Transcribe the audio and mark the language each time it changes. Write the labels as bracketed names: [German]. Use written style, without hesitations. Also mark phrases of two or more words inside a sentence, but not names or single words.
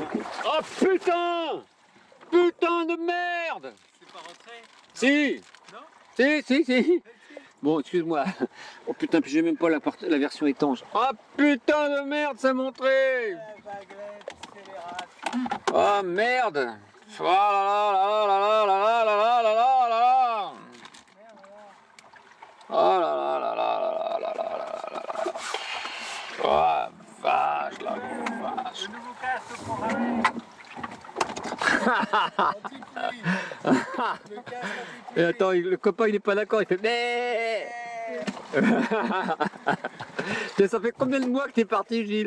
[French] Oh putain! Putain de merde! C'est pas rentré? Si! Non? Si. Bon, excuse-moi. Oh putain, puis j'ai même pas la version étanche. Oh putain de merde, c'est montré! Oh merde! Oh là là là là là là là là là là là là! Oh là là là là là là là là là là là! Oh vache, la vache! Le nouveau casque pour ramer. Et attends, le copain il est pas d'accord, il fait mais. Ça fait combien de mois que t'es parti, Gilles?